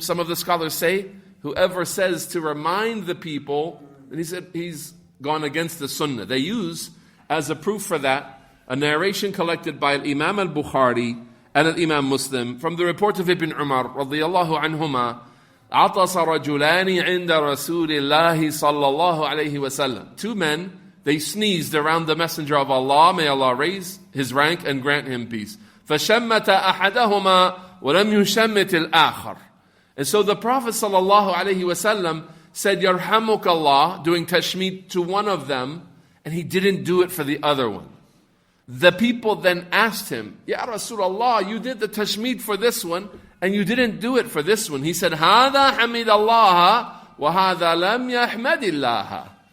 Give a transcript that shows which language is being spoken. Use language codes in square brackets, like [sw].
[en] Some of the scholars say, whoever says to remind the people, and he said he's gone against the sunnah. They use as a proof for that a narration collected by Imam al-Bukhari and Imam Muslim from the report of Ibn Umar radiyallahu anhuma. [ar] عطس رجلان عند رسول الله صلى الله عليه وسلم. [en] Two men, they sneezed around the Messenger of Allah, may Allah raise his rank and grant him peace. [ar] فشمت أحدهما ولم يشمت الآخر. [en] And so the Prophet [ar] صلى الله عليه وسلم [en] said يرحمك Allah, doing tashmeet to one of them, and he didn't do it for the other one. The people then asked him, Ya Rasulullah, you did the tashmeet for this one, and you didn't do it for this one. He said, [ar] هَذَا حَمِدَ اللَّهَ وَهَذَا لَمْ يَحْمَدِ اللَّهَ.